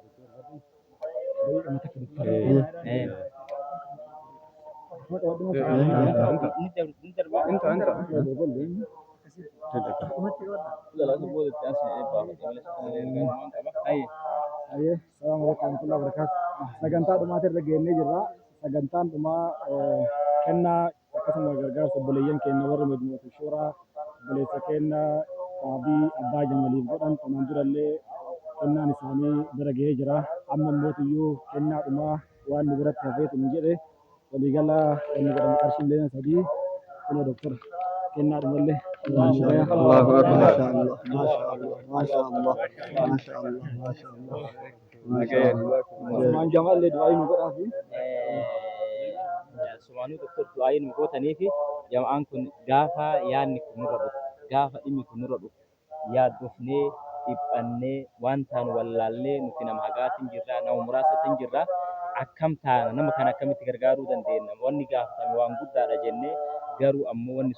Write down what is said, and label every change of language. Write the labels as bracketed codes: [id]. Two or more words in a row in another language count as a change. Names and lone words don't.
[ar] Aye, السلام عليكم ورحمة الله وبركاته. [om] Sagantaa dhumaatiin irra geennee jirra. Sagantaan dhumaa kennaa akkasuma gargaarsa obboleeyyan keenya warra majmuu'atu shuuraa obboleessa keenya Qaabii Abbaa Jamaliif godhan kanaan durallee kennaan isaanii bira gahee jira. Amma mootiyyuu kennaa dhumaa waan nu biratti hafeetu nu jedhe waliigalaa inni godhan qarshiilee sadii kunoo doktora kennaa dhumallee [ar] ما شاء الله الله أكبر ما شاء الله ما شاء الله ما شاء الله ما شاء الله ما شاء الله ما شاء الله [om] Usmaan Jamaallee du'aayi nu godhaa fi Sumaanuu doktor du'aayi nu gootanii fi jamaan kun gaafa yaadni kun nurra dhufu gaafa dhimmi kun nurra dhufu yaaddofnee dhiphannee waan taanu wallaallee nuti nama hagaatiin jirra nama muraasatiin jirra akkam taana nama kana akkamitti gargaaruu dandeenya wanni gaafatame waan guddaadha jennee garuu ammoo wanni